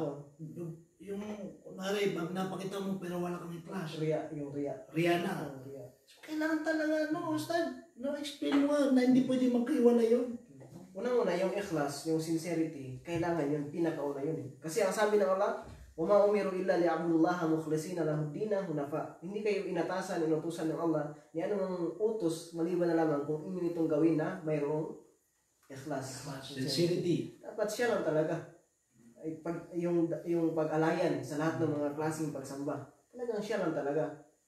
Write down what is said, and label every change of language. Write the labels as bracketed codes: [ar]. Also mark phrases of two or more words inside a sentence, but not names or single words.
[tl] Yung kunwari, napakita mo pero wala kang ikhlas. Riya na. So, kailangan talaga, Ustad, explain mo na hindi pwede magkaiwalay yun. Unang-una, yung ikhlas, yung sincerity, kailangan yun, pinakauna yun. Kasi ang sabi ng Allah, [ar] وَمَا أُمِرُوا إِلَّا لِيَعْبُدُوا اللَّهَ مُخْلِصِينَ لَهُ الدِّينَ حُنَفَاءَ. [tl] Hindi kayo inutusan ng Allah ni anong utos maliban na lamang kung inyo itong gawin na mayroong ikhlas. Sincerity. Dapat siya lang talaga. Yung pag-alayan sa lahat ng mga klaseng pagsamba. Talagang siya lang talaga.